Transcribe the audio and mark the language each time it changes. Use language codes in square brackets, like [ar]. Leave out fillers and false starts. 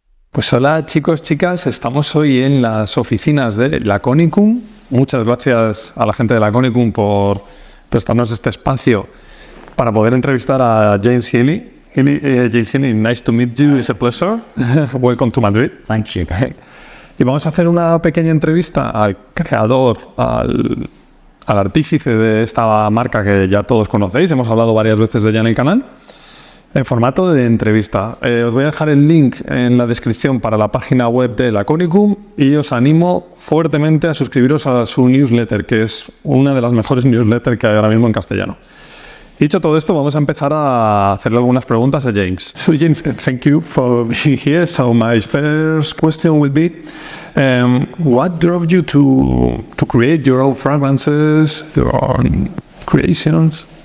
[es] Pues hola chicos, chicas, estamos hoy en las oficinas de Laconicum. Muchas gracias a la gente de Laconicum por prestarnos este espacio para poder entrevistar a James Heeley. [en] James Heeley, nice to meet you, it's a pleasure. Welcome to Madrid. Thank you. [es] Y vamos a hacer una pequeña entrevista al creador, al artífice de esta marca que ya todos conocéis, hemos hablado varias veces de ella en el canal, en formato de entrevista. Os voy a dejar el link en la descripción para la página web de Laconicum y os animo fuertemente a suscribiros a su newsletter, que es una de las mejores newsletters que hay ahora mismo en castellano. Dicho todo esto, vamos a empezar a hacerle algunas preguntas a James. [en] So James, thank you for being here. So my first question would be, what drove you to create your own fragrances, your own creations?